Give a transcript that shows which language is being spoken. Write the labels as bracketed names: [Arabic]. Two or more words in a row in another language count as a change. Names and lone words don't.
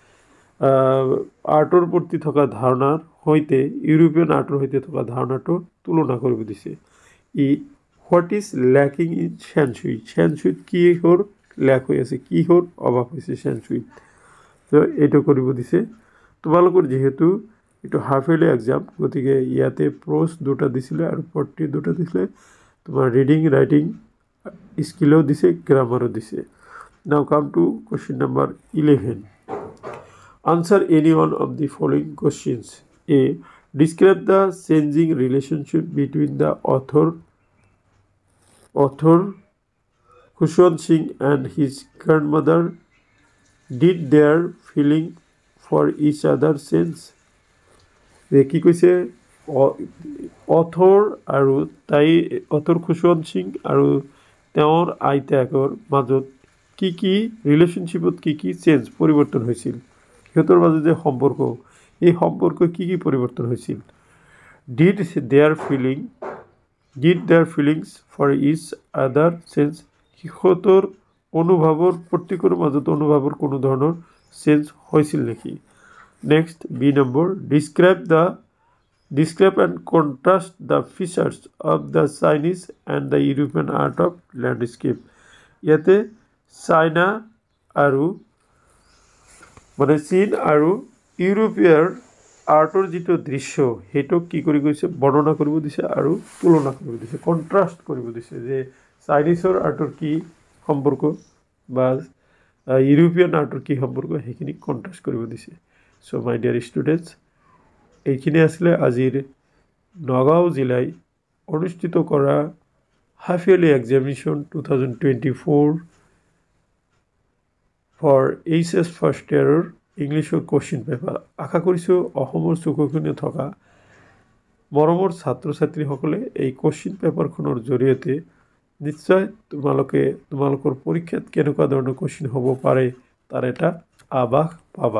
[Assamese] আৰ্টৰ প্ৰতি থকা ধাৰণাৰ সৈতে ইউৰোপিয়ান আৰ্টৰ সৈতে থকা ধাৰণাটো তুলনা কৰিব দিছে ই [English] what is lacking in [Assamese] চেনচুইত কিহৰ লেক হৈ আছে কিহৰ অভাৱ হৈছে চেনচুইত তো এইটো কৰিব দিছে তোমালোকৰ যিহেতু এইটো [English] half yearly exam [Assamese] গতিকে ইয়াতে প্ৰ'জ দুটা দিছিলে আৰু পৰ্ট্ৰেইট দুটা দিছিলে তোমাৰ [English] reading writing [Assamese] স্কিলও দিছে গ্ৰামাৰো দিছে [English] Now come to question number 11. Answer any one of the following questions. A. Describe the changing relationship between the author Khushwant Singh and his grandmother. Did their feeling for each other change? [Assamese] কি কৈছে author আৰু author Khushwant Singh আৰু তেওঁৰ আইতাকৰ মাজত কি রিলেশনশিপত কি চেঞ্জ পরিবর্তন হয়েছিল সিহঁতৰ মাজত যে সম্পৰ্ক এই সম্পৰ্ক কি পরিবর্তন হয়েছিল [English] did their feelings for each other change [Assamese] সিহঁতৰ অনুভৱৰ প্ৰত্যেকৰ মাজত অনুভৱৰ কোনো ধৰণৰ চেঞ্জ হৈছিল নেকি [English] next B number describe and contrast the features of the Chinese and the European art of landscape [Assamese] ইয়াতে চাইনা আৰু মানে চীন আৰু ইউৰোপীয় আৰ্টৰ যিটো দৃশ্য হেটো কি কৰি গৈছে বৰ্ণনা কৰিব দিছে আৰু তুলনা কৰিব দিছে কন্ট্ৰাষ্ট কৰিব দিছে যে চাইনিজৰ আৰ্টৰ কি সম্পৰ্ক বা ইউৰোপীয়ান আৰ্টৰ কি সম্পৰ্ক হেখিনি কন্ট্ৰাষ্ট কৰিব দিছে [English] so my dear students [Assamese] এইখিনি আসলে আজিৰ নগাঁও জিলাই অনুষ্ঠিত কৰা [English] half yearly examination [Assamese] 2024 [English] for HS first year [Assamese] ইংলিছৰ [English] question paper [Assamese] আশা কৰিছোঁ অসমৰ চুককোণে থকা মৰমৰ ছাত্ৰ ছাত্ৰীসকলে এই কোশ্চিন পেপাৰখনৰ জৰিয়তে নিশ্চয় তোমালোকৰ পৰীক্ষাত কেনেকুৱা ধৰণৰ কুৱেশ্যন হ'ব পাৰে তাৰ এটা আভাস পাবা।